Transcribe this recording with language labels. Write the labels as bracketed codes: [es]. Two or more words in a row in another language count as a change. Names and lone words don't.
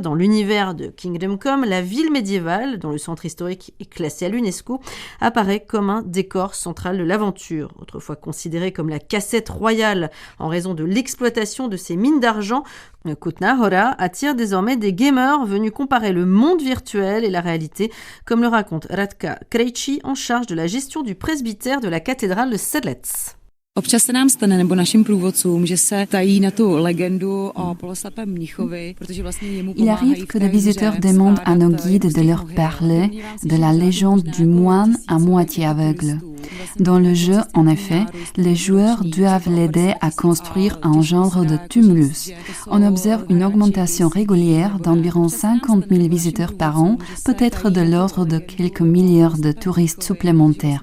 [fr] Dans l'univers de Kingdom Come, la ville médiévale, dont le centre historique est classé à l'UNESCO, apparaît comme un décor central de l'aventure. Autrefois considérée comme la cassette royale en raison de l'exploitation de ses mines d'argent, Kutná Hora attire désormais des gamers venus comparer le monde virtuel et la réalité, comme le raconte Radka Krejčí, en charge de la gestion du presbytère de la cathédrale de Sedlec. [cs] Občas se nám stane, nebo našim průvodcům, že se tají na tu legendu o poloslepém mnichovi, protože vlastně jemu [fr] Il arrive que des visiteurs demandent à nos guides de leur parler de la légende du moine à moitié aveugle. Dans le jeu, en effet, les joueurs doivent l'aider à construire un genre de tumulus. On observe une augmentation régulière d'environ 50 000 visiteurs par an, peut-être de l'ordre de quelques milliards de touristes supplémentaires.